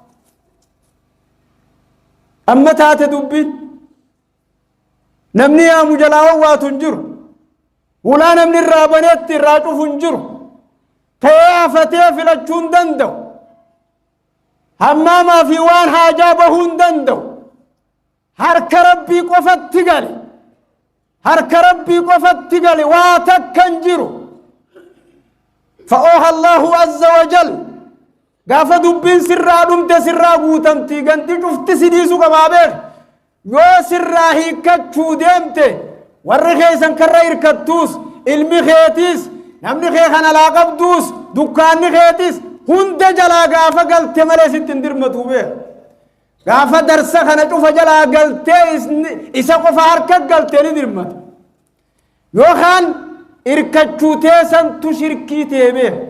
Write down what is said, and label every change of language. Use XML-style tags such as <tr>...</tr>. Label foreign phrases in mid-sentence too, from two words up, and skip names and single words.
<om>amma taate dubbiin namni yaamu jalaa wawwaatu hin jiru ulaa namni irraa baneetti irraa cufu hin jiru ta'ee hafatee filachuu hin danda'u hammaamaa fi waan haajaa bahuu hin danda'u harka rabbii qofatti gale harka rabbii qofatti gale waa takkan jiru fa'ooha</om> <ar>الله عز وجل</ar> <om>gaafa dubbiin sirraa dhumte sirraa guutamtii ganti cufti si dhiisu qabaa beek yoo sirraa hiikkachuu deemte warri keeysan karra hirkattuus ilmi keetiis namni kee kana laa qabduus dukkaanni keetiis hunda jalaa gaafa galte malee sitti hin dirmatu beek gaafa darsa kana cufa jalaa galtee isa qofa harka galtee ni dirmata yookaan irkachuu teessantu shirkii teemee</om>